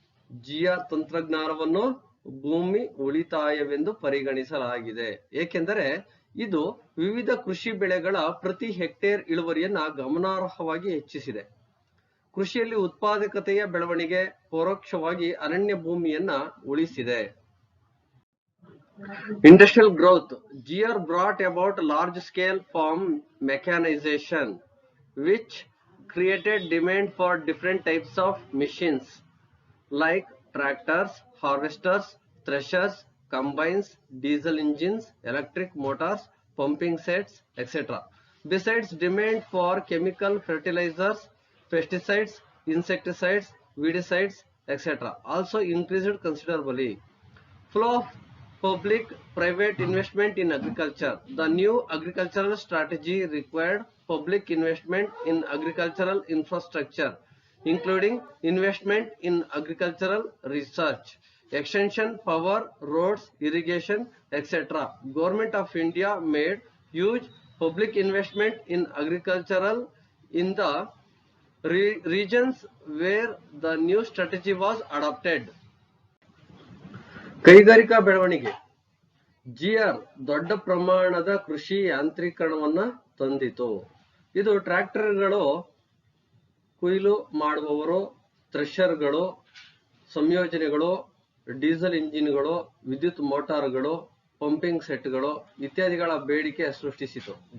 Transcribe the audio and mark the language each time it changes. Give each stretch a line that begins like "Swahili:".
Kannada: G R ತಂತ್ರಜ್ಞಾನವನ್ನು ಭೂಮಿ ಉಳಿತಾಯವೆಂದು ಪರಿಗಣಿಸಲಾಗಿದೆ ಏಕೆಂದರೆ ಇದು ವಿವಿಧ ಕೃಷಿ ಬೆಳೆಗಳ ಪ್ರತಿ ಹೆಕ್ಟೇರ್ ಇಳುವರಿಯನ್ನ ಗಮನಾರ್ಹವಾಗಿ ಹೆಚ್ಚಿಸಿದೆ. ಕೃಷಿಯಲ್ಲಿ ಉತ್ಪಾದಕತೆಯ ಬೆಳವಣಿಗೆ ಪರೋಕ್ಷವಾಗಿ ಅರಣ್ಯ ಭೂಮಿಯನ್ನ ಉಳಿಸಿದೆ.
English: Industrial growth. GR brought about large scale farm mechanization, which created demand for different types of machines like tractors, harvesters, threshers, combines, diesel engines, electric motors, pumping sets, etc. Besides, demand for chemical fertilizers, pesticides, insecticides, weedicides, etc. also increased considerably. Flow of public-private investment in agriculture. The new agricultural strategy required public investment in agricultural infrastructure, including investment in agricultural research, extension, power, roads, irrigation, etc. Government of India made huge public investment in agricultural in the regions where the new strategy was adopted.
Kannada: ಕೈಗಾರಿಕಾ ಬೆಳವಣಿಗೆ. G R ದೊಡ್ಡ ಪ್ರಮಾಣದ ಕೃಷಿ ಯಾಂತ್ರೀಕರಣವನ್ನ ತಂದಿತು. ಇದು ಟ್ರ್ಯಾಕ್ಟರ್ಗಳು, ಕೊಯ್ಲು ಮಾಡುವವರು, ಥ್ರೆಷರ್ಗಳು, ಸಂಯೋಜನೆಗಳು, ಡೀಸೆಲ್ ಇಂಜಿನ್ಗಳು, ವಿದ್ಯುತ್ ಮೋಟಾರ್ಗಳು, ಪಂಪಿಂಗ್ ಸೆಟ್ಗಳು ಇತ್ಯಾದಿಗಳ ಬೇಡಿಕೆ ಸೃಷ್ಟಿಸಿತು.